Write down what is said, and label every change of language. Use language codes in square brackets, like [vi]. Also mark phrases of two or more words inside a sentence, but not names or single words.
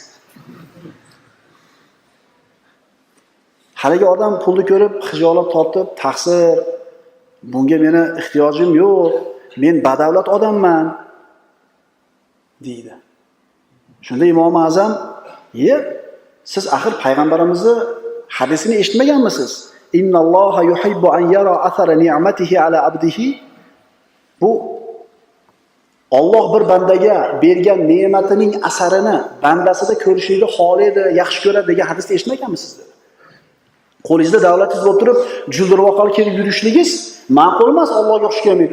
[uz] Haligi odam pulni ko'rib, xijolat tortib, "Taqsir, bunga meni ehtiyojim yo'q. Men badavlat odamman" deydi. Shunda Imom Azam, siz axir payg'ambarimizni hadisini eshitmaganmisiz? [ar] إن الله يحب أن يرى أثر نعمته على عبده. [uz] Bu Alloh bir bandaga bergan ne'matining asarini bandasida ko'rishni xohlaydi, yaxshi ko'radi degan hadisni eshitmaganmisiz dedi. Qo'lingizda davlatingiz bo'lib turib, juldirvoqal kelib yurishligingiz ma'qul emas, Allohga xush kelmaydi.